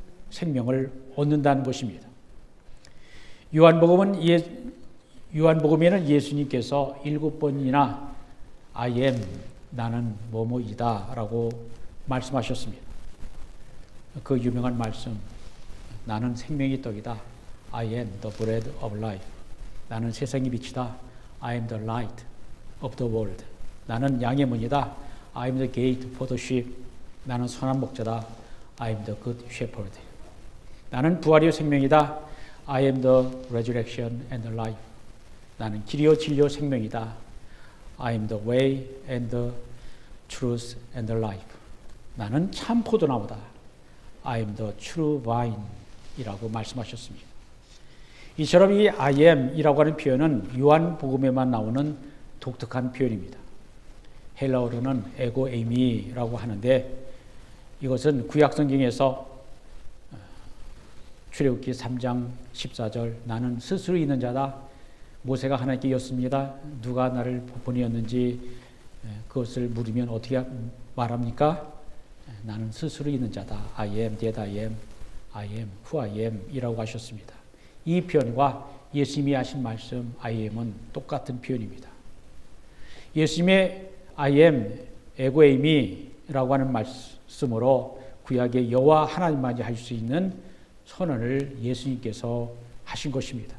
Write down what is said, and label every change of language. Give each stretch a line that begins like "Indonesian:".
Korean: 생명을 얻는다는 것입니다. 요한복음에는 예수님께서 7번이나 I am, 나는 뭐뭐이다 라고 말씀하셨습니다. 그 유명한 말씀, 나는 생명의 떡이다.
English: I am the bread of life.
Korean: 나는 세상의 빛이다.
English: I am the light of the world.
Korean: 나는 양의 문이다.
English: I am the gate for the sheep.
Korean: 나는 선한 목자다.
English: I am the good shepherd.
Korean: 나는 부활이요 생명이다.
English: I am the resurrection and the life.
Korean: 나는 길이요 진리요 생명이다.
English: I am the way and the truth and the life.
Korean: 나는 참 포도나무다.
English: I am the true vine 이라고 말씀하셨습니다.
Korean: 이처럼 이 I am 이라고 하는 표현은 요한복음에만 나오는 독특한 표현입니다. 헬라어로는 에고 에이미라고 하는데 이것은 구약성경에서 출애굽기 3장 14절 나는 스스로 있는 자다. 모세가 하나님께 여쭙습니다. 누가 나를 보내었는지 그것을 물으면 어떻게 말합니까? 나는 스스로 있는 자다.
English: I am that I am, I am who I am 이라고 하셨습니다.
Korean: 이 표현과 예수님이 하신 말씀 I am은 똑같은 표현입니다. 예수님의 I am, 에고 에이미라고 하는 말씀으로 구약의 여호와 하나님만이 할 수 있는 선언을 예수님께서 하신 것입니다.